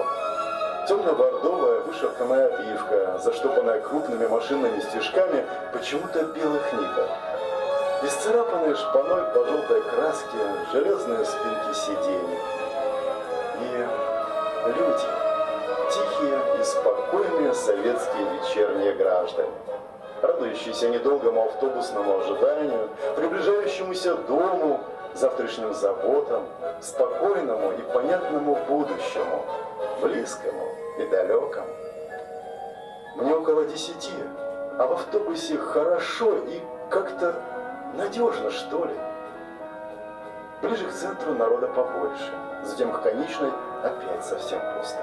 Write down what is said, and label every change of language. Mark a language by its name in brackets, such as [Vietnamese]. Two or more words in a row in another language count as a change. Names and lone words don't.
[Russian] Темно-бордовая вышивканая обивка, заштопанная крупными машинными стежками почему-то белых ников. Исцарапанные шпаной по желтой краске железные спинки сидений. И люди, тихие и спокойные советские вечерние граждане, радующиеся недолгому автобусному ожиданию, приближающемуся дому, завтрашним заботам, спокойному и понятному будущему, близкому и далекому. Мне около 10, а в автобусе хорошо и как-то надежно, что ли. Ближе к центру народа побольше, затем к конечной опять совсем пусто.